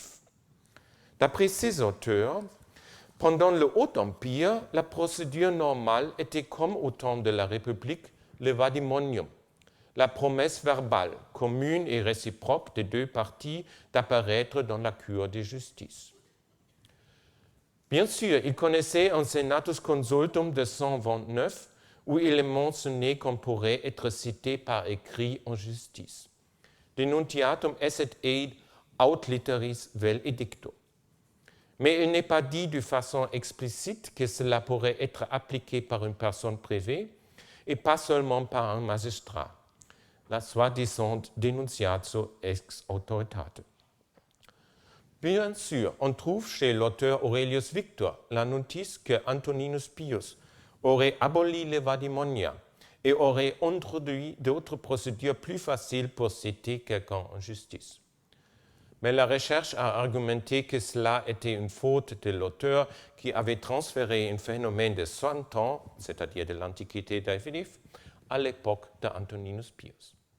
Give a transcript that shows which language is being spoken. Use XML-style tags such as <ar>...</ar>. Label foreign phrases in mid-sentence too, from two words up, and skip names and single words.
<fr>D'après ces auteurs, pendant le Haut Empire, la procédure normale était comme au temps de la République le vadimonium, la promesse verbale, commune et réciproque des deux parties d'apparaître dans la cour de justice. Bien sûr, il connaissait un</fr> <la>Senatus Consultum</la> <fr>de 129 où il est mentionné qu'on pourrait être cité par écrit en justice.</fr> <la>Denuntiatum esset eid aut litteris vel edicto.</la> <fr>Mais il n'est pas dit de façon explicite que cela pourrait être appliqué par une personne privée et pas seulement par un magistrat, la soi-disant</fr> <la>denunciatio ex autoritate.</la> <fr>Bien sûr, on trouve chez l'auteur Aurelius Victor la notice que Antoninus Pius aurait aboli les vadimonia et aurait introduit d'autres procédures plus faciles pour citer quelqu'un en justice. Mais la recherche a argumenté que cela était une faute de l'auteur qui avait transféré un phénomène de 100 ans, c'est-à-dire de l'Antiquité tardive, à l'époque d'Antoninus Pius.</fr>